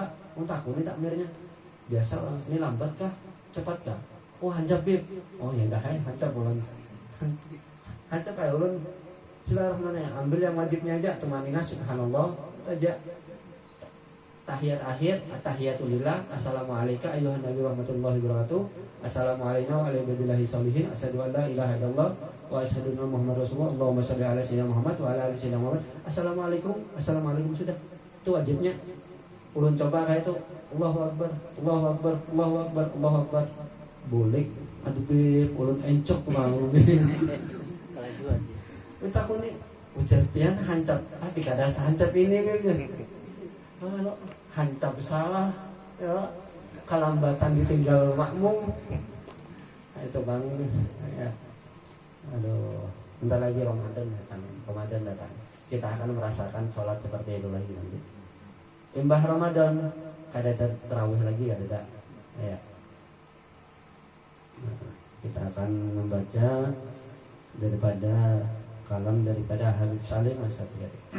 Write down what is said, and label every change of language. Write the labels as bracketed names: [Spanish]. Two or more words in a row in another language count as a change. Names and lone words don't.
[Banjar] Untuk aku ini takmirnya. Biasa orang sini lambat kah? Cepat kah? Oh hancap bib. Oh ya dah hancap ulun. Hancap ya ulun. [Indonesian] Bismillahirrahmanirrahim. Ambil yang wajibnya aja, temanina subhanallah aja. [Arabic] تحيات أخير، التحيات لله، السلام عليكم أيها النبي ورحمة الله وبركاته، السلام عليكم وعلى عباد الله الصالحين، أشهد أن لا إله إلا الله وأشهد أن محمدا رسول الله، اللهم صل على سيدنا محمد وعلى آل سيدنا محمد. [Indonesian] Assalamualaikum sudah. [Banjar] Itu wajibnya. Ulun coba kayak itu, [Arabic] الله أكبر، الله أكبر، الله أكبر، الله أكبر. [Banjar] Boleh. Aduh beb, ulun encok mau. Kita aku nih ujar pian hancap, tapi kada hancap ini beb. Kalau hancap salah, ya kalambatan ditinggal makmum. [Indonesian] Nah, itu bang, ya. Aduh, bentar lagi Ramadan datang. Kita akan merasakan sholat seperti itu lagi nanti. [Banjar] Imbah Ramadan, kada terawih lagi, kada. [Indonesian] Ya. Nah, kita akan membaca daripada kalam daripada Habib Salim As-Satyari.